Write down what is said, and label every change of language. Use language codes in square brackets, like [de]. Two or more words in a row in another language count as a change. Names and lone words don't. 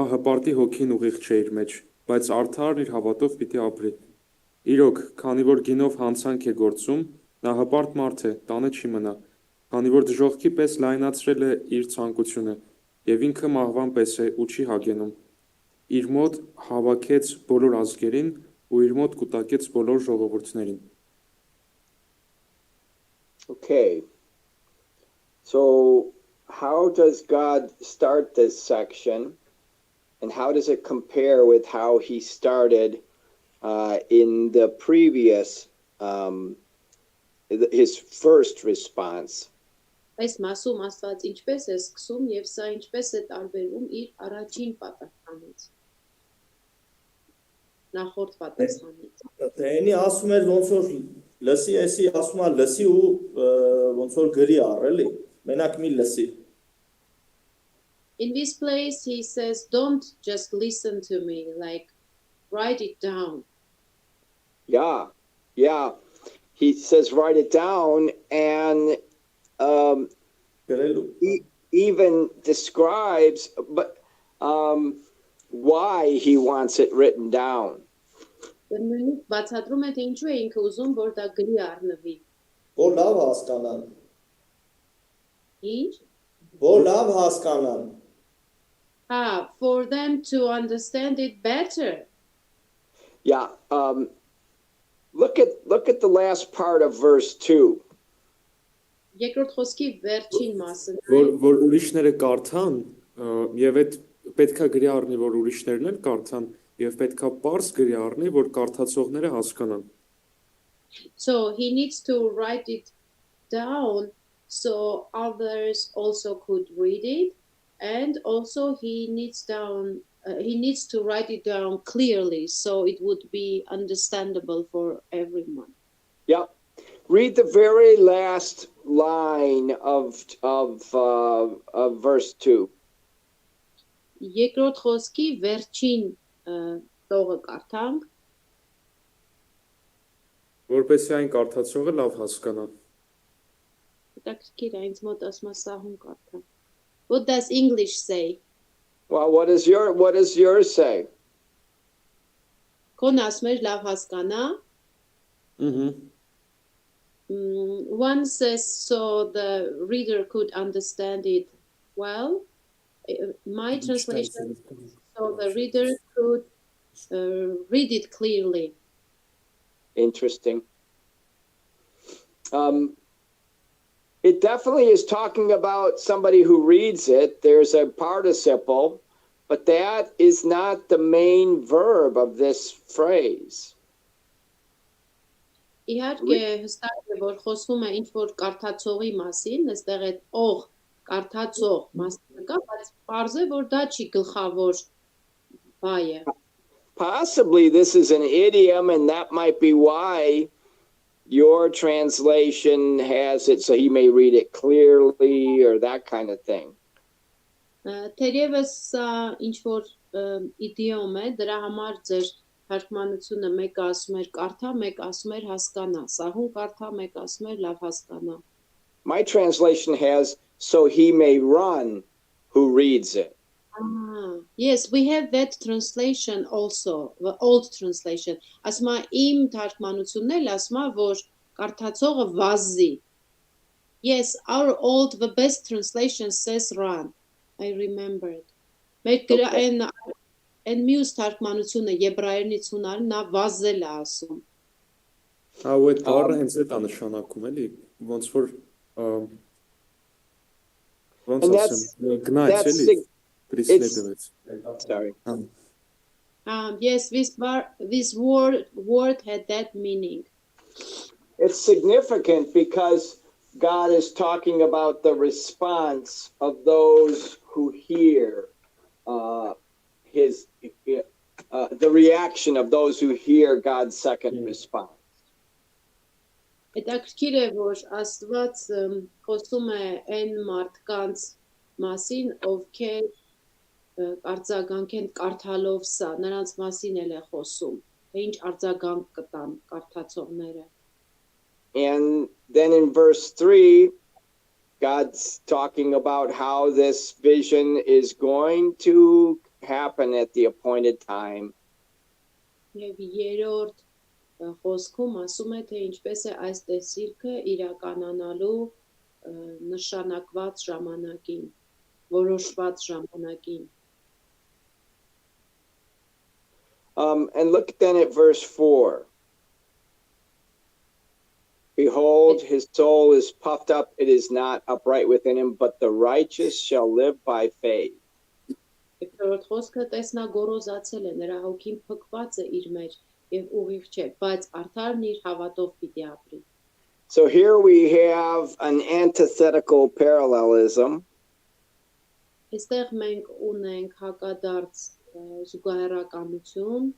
[hy] հպարտի հոգին ուղիղ չէ իր մեջ, բայց արդարն իր հավատով պիտի ապրի, իրոք, քանի որ գինով հանցանք է գործում, նա հպարտ մարդ է, տանը չի մնա, քանի որ դժողքի պես լայնացրել է իր ցանկությունը եւ ինքը մահվան պես է ու չի հագենում իր մոտ հավաքեց բոլոր ազգերին ու իր մոտ կուտակեց բոլոր ժողովուրդներին [en] Okay. So how does God start this section and how does it compare with how he started in the previous his first response? [hy] Այս մասում Աստված ինչպես է սկսում եւ սա ինչպես է տարբերվում իր առաջին պատասխանից։ Նախորդ պատասխանից։ Դենի ասում էր ոնց որ լսի, էսի ասում է լսի ու ոնց որ գրի առ էլի։ Մենակ մի լսի։ [en] In this place he says don't just listen to me, like write it down. Yeah. He says write it down and even describes why he wants it written down. [hy] Բացատրում է թե ինչու է ինքը ուզում որ դա գրի առնվի։ Որ լավ հասկանան։ Ինչ? Որ լավ հասկանան։ [en] For them to understand it better. Yeah, look at the last part of verse 2. [hy] Երկրորդ խոսքի վերջին մասը որ ուրիշները կարդան եւ այդ պետքա գրի առնի որ ուրիշներն էլ կարդան եւ պետքա པարզ գրի առնի որ կարդացողները հասկանան [en] So he needs to write it down so others also could read it and also he needs to write it down clearly so it would be understandable for everyone. Yeah. Read the very last line of verse 2. [hy] Երկրորդ խոսքի վերջին տողը կարդանք, որպեսզի այն կարդացողը լավ հասկանա։ Հետաքրքիր է, ինձ մոտ ասում է սահուն կարդա։ [en] What does English say? Well, what does yours say? [hy] Քոն ասում էր լավ հասկանա։ [en] One says so the reader could understand it well. My translation so the reader could read it clearly. Interesting. It definitely is talking about somebody who reads it. There's a participle, but that is not the main verb of this phrase. [hy] Իհարկե հստակ է որ խոսվում է ինչ որ կարդացողի մասին, այստեղ է օղ կարդացող մասը կա, բայց պարզ է որ դա չի գլխավոր բայը։ [en] Possibly this is an idiom and that might be why your translation has it so he may read it clearly or that kind of thing. [hy] Թերևս սա ինչ որ իդիոմ է, դրա համար ձեր թարգմանությունը մեկ ասում էր կարդա, մեկ ասում էր հասկանա, սահուն կարդա, մեկ ասում էր լավ հասկանա։ [en] My translation has so he may run who reads it. Yes, we have that translation also, the old translation. [hy] Ասում է իմ թարգմանությունն էլ ասում է որ կարդացողը վազի։ [en] Yes, the best translation says run. I remember it. [hy] Այն մյուս թարգմանությունը եբրայերենից ունարը նա վազել է ասում։ Ու այդ բառը հենց այդ է նշանակում, էլի, ոնց որ ոնց [en] And [hy] ասեմ, գնաց [en] that's [hy] էլի, sig- պրիսնետվեց։ [en] sorry. Yes, this word had that meaning. It's significant because God is talking about the response of those who hear the reaction of those who hear God's second response. [hy] Հետաքրքիր է, որ Աստված խոսում է այն մարդկանց մասին, ովքեր արձագանք են կարդալով սա, նրանց մասին էլ է խոսում, թե ինչ արձագանք կտան կարդացողները։ [en] And then in verse 3, God's talking about how this vision is going to happen at the appointed time. [hy] Եվ երրորդ խոսքում ասում է, թե ինչպես է այս տեսիլքը իրականանալու նշանակված ժամանակին, որոշված ժամանակին։ [en] And look then at verse 4. Behold, his soul is puffed up, it is not upright within him, but the righteous shall live by faith. [hy] Երրորդ խոսքը տեսնա գոռոզացել է, նրա հոգին փքված է իր մեջ եւ ուղիղ չէ, բայց արդարն իր հավատով պիտի ապրի։ [en] So here we have an antithetical parallelism. [hy] Այստեղ մենք ունենք հակադարձ զուգահեռականություն,